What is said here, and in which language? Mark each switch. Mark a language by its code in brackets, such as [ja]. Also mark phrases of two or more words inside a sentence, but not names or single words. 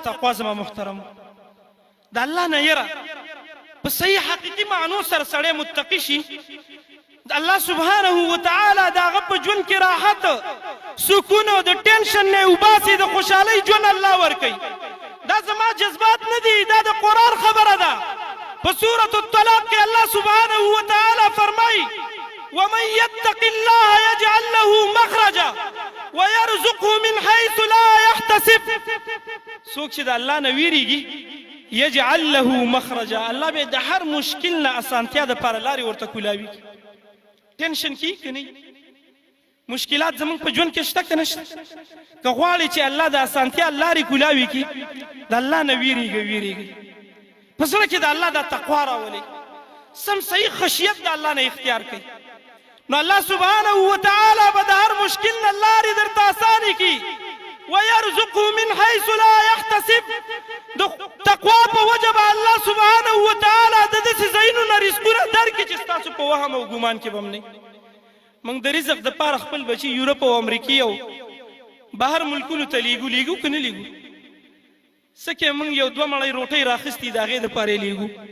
[ps] تقوا زما محترم د الله نه یره په صحیح حقیقي معنو سره سړی متقي شي، د الله [ar] سبحانه وتعالی [ps] د هغه په ژوند کې راحت سکون او د ټینشن نه وباسي، د خوشحالۍ ژوند الله ورکوي. دا زما جذبات نه دي، دا د قرآن خبره ده. په سورة الطلاق کې الله [ar] سبحانه وتعالی [ps] فرمایي [ar] ومن يتق الله يجعل له مخرجا ويرزقه من حيث لا يحتسب. [ps] څوک چې د الله نه ویریږي [ar] یجعل له مخرجا، [ps] الله به د هر مشکل نه اسانتیا د پاره لارې ورته کولاوي. ټینشن کې که نه مشکلات زمونږ په ژوند کې شته که نشته؟ که غواړې چې الله د اسانتیا لارې کولاوي کړي د الله نه ویریږي په زړه کې د الله دا تقوا راولئ، سم صحیح خشیت د الله نه اختیار کړئ، نو الله [ar] سبحانه وتعالی [ps] به د هر مشکل نه لارې درته اسانې کړي. [ar] ويرزقه من حيث لا يحتسب. [ps] د تقوا په وجه به الله [ar] سبحانه وتعالی [ps] د داسې ځایونو نه رزقونه درکړي چې ستاسو په وهم او ګمان کې به هم نه. موږ د رزق دپاره خپل بچي یورپ او امریکې او بهر ملکونو ته لیږو که نه لیږو؟ څه کې موږ یو دوه مړۍ روټۍ راخیستي د هغې دپاره یې لیږو.